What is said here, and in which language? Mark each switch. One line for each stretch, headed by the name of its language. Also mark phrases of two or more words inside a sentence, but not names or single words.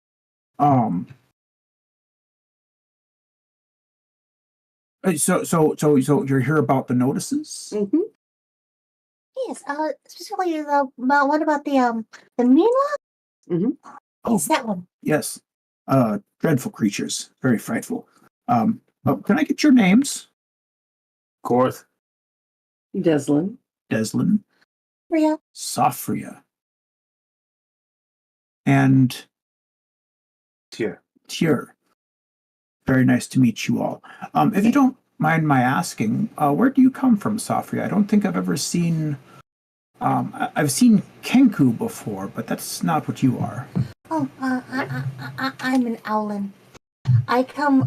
English: So you're here about the notices? Mm-hmm. Yes. Specifically about what about the Mila? Mm-hmm. Oh, Yes, that one. yes. Dreadful creatures, very frightful. Can I get your names? Korth. Dezlan. Dezlan, Rhea. Sophria, and Tjur. Tjur. Very nice to meet you all. If you don't mind my asking, where do you come from, Sophria? I don't think I've ever seen. I've seen Kenku before, but that's not what you are. Oh, I'm an Owlin. I come.